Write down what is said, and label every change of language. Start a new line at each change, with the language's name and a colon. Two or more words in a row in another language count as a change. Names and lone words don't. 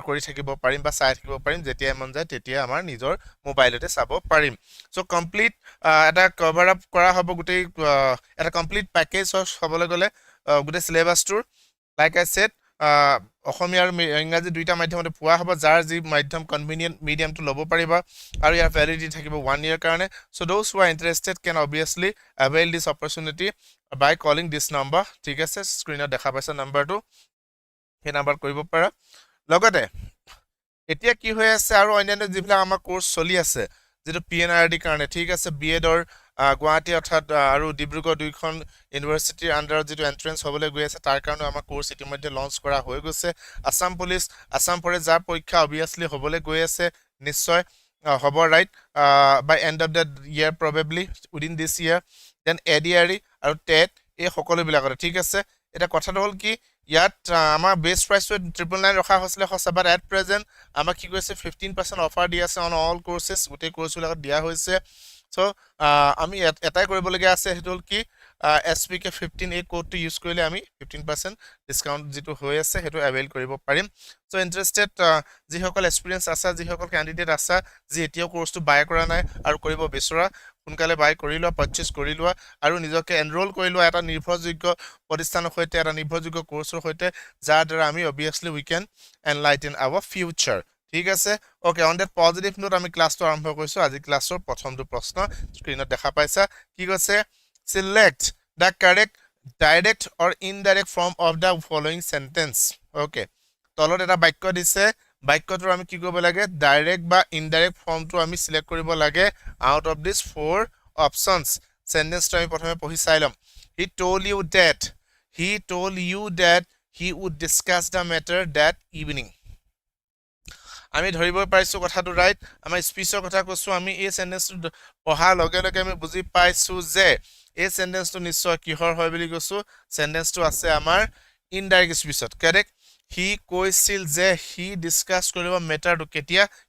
Assamese: কৰি থাকিব পাৰিম বা চাই থাকিব পাৰিম যেতিয়া মন যায় তেতিয়া আমাৰ নিজৰ মোবাইলতে চাব পাৰিম সো কমপ্লিট এটা
English: cover up
Assamese: কৰা হ'ব গোটেই এটা
English: complete package
Assamese: হ'বলৈ গলে গোটেই সিলেবাসটোৰ
English: like I said
Assamese: অসমীয়া আৰু ইংৰাজী দুইটা মাধ্যমতে পোৱা হ'ব যাৰ যি মাধ্যম কনভিনিয়েন্ট মিডিয়ামটো ল'ব পাৰিবা আৰু ইয়াৰ ভ্যালিডিটি থাকিব 1 ইয়াৰ কাৰণে
English: so those who are interested can obviously avail this opportunity by calling this number
Assamese: ঠিক আছে স্ক্ৰিনত দেখা পাইছা নাম্বাৰটো এই নাম্বাৰ কৰিব পাৰা লগতে এতিয়া কি হৈ আছে আৰু অন্যান্য যিবিলাক আমাৰ কোৰ্স চলি আছে যেটো PNRD কাৰণে ঠিক আছে বিএডৰ গুৱাহাটী অৰ্থাৎ আৰু ডিব্ৰুগড় দুইখন ইউনিভাৰ্সিটিৰ আন্ডাৰত যেটো এন্ট্ৰেন্স হ'বলৈ গৈ আছে তাৰ কাৰণে আমাৰ কোৰ্স ইতিমধ্যে লঞ্চ কৰা হৈ গৈছে আসাম পুলিচ আসাম ফৰেষ্ট যাৰ পৰীক্ষা অবভিয়াছলি হ'বলৈ গৈ আছে নিশ্চয় হ'ব ৰাইট
English: by end of the year probably within this year then
Assamese: ADRE আৰু TET এই সকলো বিলাকতে ঠিক আছে এটা কথাটো হল কি ইয়াত আমাৰ বেস প্ৰাইসটো 999 ৰখা হৈছিল হসবাত
English: at present
Assamese: আমাক কি কৈছে 15% অফাৰ দি আছে
English: on all courses
Assamese: গোটেই কোৰ্সবিলাকত দিয়া হৈছে সো আমি এটাই কৰিবলগীয়া আছে হেতু হল কি SPK 15 এই কোডটো ইউজ কৰিলে আমি 15% ডিসকাউন্ট যেটো হৈ আছে হেতু এভেইল কৰিব পাৰিম সো ইন্টাৰেস্টেড যি সকল এক্সপেৰিয়েন্স আছে যি সকল ক্যান্ডিডেট আছে যি এতিয়াও কোৰ্সটো বাই কৰা নাই আৰু কৰিব বিচৰা সোনকালে বাই কৰি লোৱা পাৰচেজ কৰি লোৱা আৰু নিজকে এনৰোল কৰি লোৱা এটা নিৰ্ভৰযোগ্য প্ৰতিষ্ঠানৰ সৈতে এটা নিৰ্ভৰযোগ্য কোৰ্সৰ সৈতে যাৰ দ্বাৰা আমি অবভিয়াছলি
English: we can enlighten our future
Assamese: ঠিক আছে
English: okay on that positive note
Assamese: আমি ক্লাছটো আৰম্ভ কৰিছো আজি ক্লাছৰ প্ৰথমটো প্ৰশ্ন স্ক্ৰিনত দেখা পাইছা কি কৈছে
English: select the correct direct or indirect form of the following sentence
Assamese: okay তলত এটা বাক্য দিছে বাক্যটো আমি কি কৰিব লাগে ডাইৰেক্ট বা ইনডাইৰেক্ট ফৰ্মটো আমি সিলেক্ট কৰিব লাগে
English: out of this 4 options
Assamese: সেন্টেন্সটো আমি প্ৰথমে পঢ়ি চাই লম
English: he told you that he would discuss the matter that evening
Assamese: আমি ধৰিব পাইছো কথাটো ৰাইট আমাৰ স্পিচৰ কথা কৈছো আমি এই সেন্টেন্সটো পঢ়াৰ লগে লগে আমি বুজি পাইছো যে এই সেন্টেন্সটো নিশ্চয় কিহৰ হয় বুলি কৈছো সেন্টেন্সটো আছে আমাৰ ইনডাইৰেক্ট স্পিচত কাৰেক্ট হি কৈছিল যে হি ডিসকাস কৰিব মেটাৰটো কেতিয়া